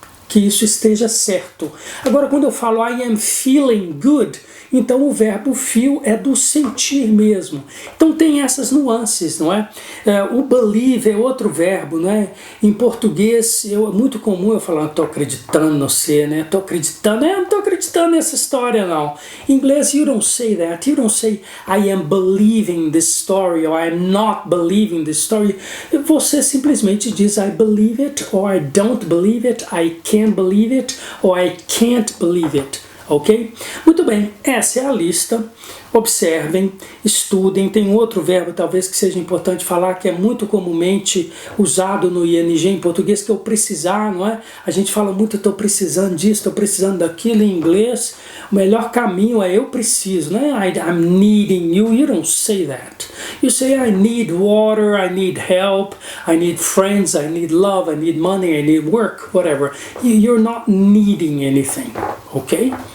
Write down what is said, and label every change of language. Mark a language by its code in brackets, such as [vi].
[pt] que isso esteja certo. Agora, quando eu falo [en] I am feeling good, [pt] então o verbo feel é do sentir mesmo. Então tem essas nuances, não é? O believe é outro verbo, não é? Em português é muito comum eu falar, estou acreditando no você, né? Estou acreditando, não estou acreditando nessa história não. Em inglês, [en] you don't say that. You don't say I am believing this story or I am not believing this story. [pt] Você simplesmente diz [en] I believe it or I don't believe it, I can believe it or I can't believe it. [pt] Ok? Muito bem, essa é a lista. Observem, estudem. Tem outro verbo talvez que seja importante falar, que é muito comumente usado no ING em português, que é o precisar, não é? A gente fala muito, estou precisando disso, estou precisando daquilo. Em inglês, o melhor caminho é eu preciso, né? [en] I'm needing you. You don't say that. You say I need water, I need help, I need friends, I need love, I need money, I need work, whatever. You're not needing anything, ok?